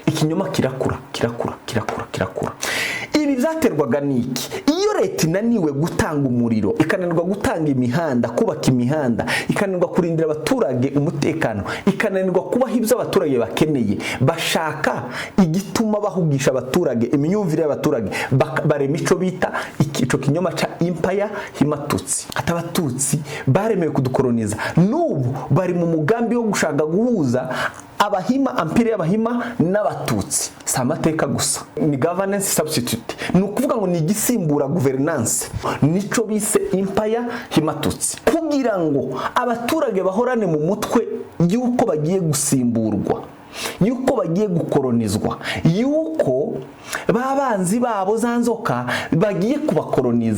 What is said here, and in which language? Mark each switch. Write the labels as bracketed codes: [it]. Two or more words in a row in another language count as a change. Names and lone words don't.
[rw] Ikinyoma kirakura. Ibi byaterwaga n'iki? Iyo leta inaniwe gutanga umuriro, ikananirwa gutanga imihanda, kubaka imihanda, ikananirwa kurindira abaturage umutekano, ikananirwa kubaha ibyo abaturage bakeneye, bashaka igituma bahugisha abaturage imyumvire y'abaturage, [rn] barema ico bita ico kinyoma ca empire himatutsi. [rw] Ati abatutsi baremewe kudukoloniza, n'ubu bari mu mugambi wo gushaka guhuza abahima, ampire y'abahima n'abatutsi. Si amateka gusa, ni [en] governance substitute. [rw] Ni ukuvuga ngo ni igisimbura governance. Nico bise empire himatutsi, kugira ngo abaturage bahorane mu mutwe yuko bagiye gusimburwa, yuko bagiye gukolonizwa, yuko babanzi babo za nzoka bagiye kubakoloniza.